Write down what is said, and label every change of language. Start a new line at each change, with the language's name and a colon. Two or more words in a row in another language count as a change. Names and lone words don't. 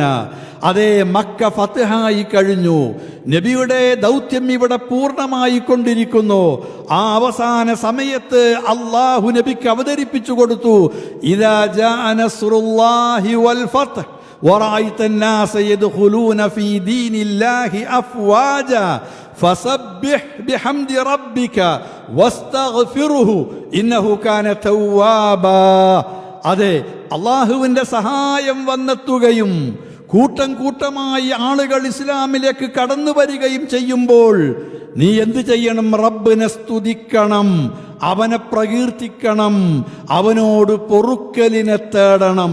Malayalam: അതേ, മക്ക ഫത്ഹായി കഴിഞ്ഞു, നബിയുടെ ദൗത്യം ഇവിടെ പൂർണ്ണമായി കൊണ്ടിരിക്കുന്നു. ആ അവസാന സമയത്ത് അള്ളാഹു നബിക്ക് അവതരിപ്പിച്ചു കൊടുത്തു,
Arabic: إذا جاء نصر الله والفتح ورأيت الناس يدخلون في دين الله أفواجا فسبح بحمد ربك واستغفره إنه كان توابا.
Malayalam: അതെ, അള്ളാഹുവിന്റെ സഹായം വന്നെത്തുകയും കൂട്ടം കൂട്ടമായി ആളുകൾ ഇസ്ലാമിലേക്ക് കടന്നു വരികയും ചെയ്യുമ്പോൾ നീ എന്ത് ചെയ്യണം? റബ്ബിനെ സ്തുതിക്കണം, അവനെ പ്രകീർത്തിക്കണം, അവനോട് പൊറുക്കലിനെ തേടണം.